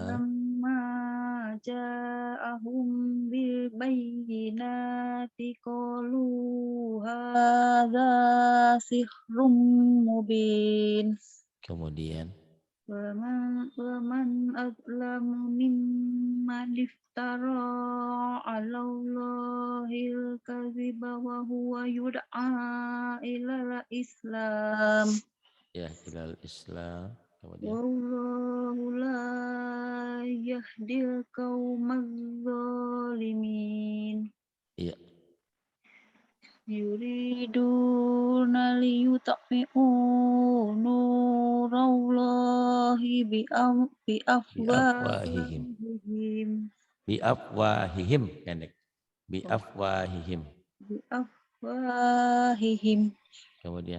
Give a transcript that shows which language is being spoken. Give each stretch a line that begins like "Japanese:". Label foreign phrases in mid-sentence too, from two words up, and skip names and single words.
Arabic: لما جاءهم بالبينات قالوا هذا سحر مبين.
Indonesian: Kemudian.
Arabic: ومن أظلم ممن افترى على الله الكذب وهو يدعى إلى الإسلام. Ya, إلى الإسلام. Kemudian. والله لا يهدي القوم الظالمين.
Indonesian: Iya.
Arabic: يريدون ليطفئوا نور الله بأفواههم. بأفواههم. بأفواههم. Pendek. بأفواههم. بأفواههم.
Indonesian: Kemudian.